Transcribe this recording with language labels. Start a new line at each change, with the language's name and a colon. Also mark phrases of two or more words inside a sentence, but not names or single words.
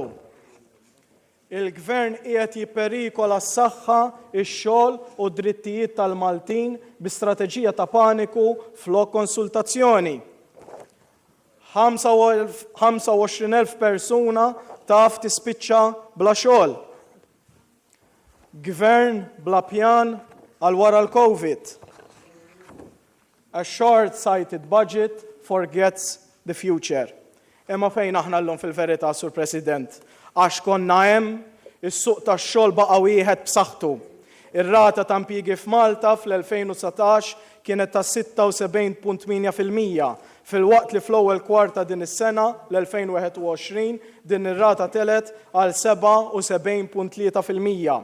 Maltese: Il-Gvern qiegħed jipperikola s-saħħa, ix-xogħol u d-drittijiet tal-Maltin bi strateġija ta' paniku flok konsultazzjoni. 25,000 persuna taf tispiċċa bla xogħol. Gvern bla pjan għal wara l-COVID.
English: A short-sighted budget forgets the future.
Maltese: Imma fejn aħna llum fil-verità, Sur President, għax konna hemm is-suq tax-xogħol baqa' wieħed b'saħħtu. Ir-rata ta' impjiegi f'Malta fl-2019 kienet ta' 76.8%, fil-waqt li fl-ewwel kwarta din is-sena l-2021 din ir-rata telet għal 77.3%.